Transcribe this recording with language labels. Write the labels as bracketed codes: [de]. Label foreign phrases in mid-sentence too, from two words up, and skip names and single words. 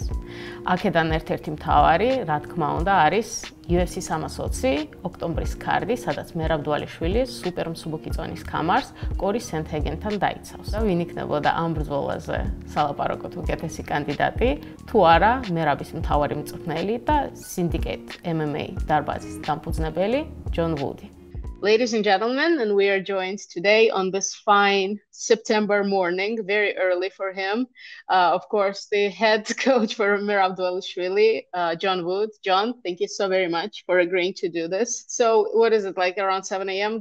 [ka] აქედან ერთ-ერთი მთავარი, რა თქმა უნდა, არის UFC-320 ოქტომბრის კარდი, სადაც მერაბ დვალიშვილი სუპერმსუბუქი წონის ქამარს Syndicate-თან დაიცავს. და ვინ იქნებოდა ამ ბრძოლაზე სალაპარაკოთ უკეთესი კანდიდატი, თუ არა მერაბის მთავარი მწვრთნელი და Syndicate MMA დარბაზის დამფუძნებელი ჯონ ვუდი. [en] Ladies and gentlemen, and we are joined today on this fine September morning, very early for him. Of course, the head coach for Merab Dvalishvili, John Wood. John, thank you so very much for agreeing to do this. So what is it, like around 7 a.m.